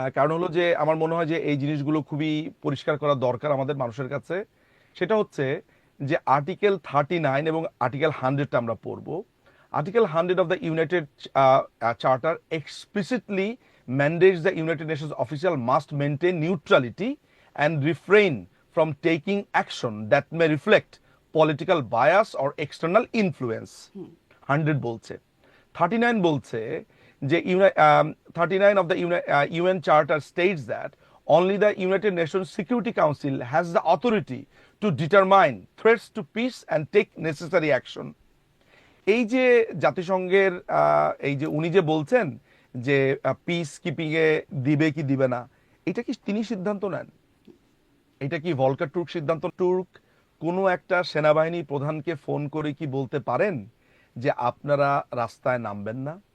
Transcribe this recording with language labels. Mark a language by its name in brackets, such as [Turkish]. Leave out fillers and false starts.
[Bangla] কারণ হলো যে আমার মনে হয় যে এই জিনিসগুলো খুবই পরিষ্কার করা দরকার আমাদের মানুষের কাছে। সেটা হচ্ছে যে আর্টিকেল 39 এবং আর্টিকেল 100টা আমরা পড়বো। [English] Article 100 of the United Charter explicitly mandates the United Nations official must maintain neutrality and refrain from taking action that may reflect political bias or external influence. 100 [Bangla] বলছে। 39 বলছে যে [English] 39 of the UN Charter states that only the United Nations Security Council has the authority to determine threats to peace and take necessary action. [Bangla] এই যে জাতিসংঘের এই যে উনি যে বলছেন যে পিস কিপিং এ দিবে কি দিবে না, এটা কি তিনি সিদ্ধান্ত নেন? এটা কি ভলকার টুর্ক সিদ্ধান্ত? টুর্ক কোনো একটা সেনাবাহিনী প্রধানকে ফোন করে কি বলতে পারেন যে আপনারা রাস্তায় নামবেন না?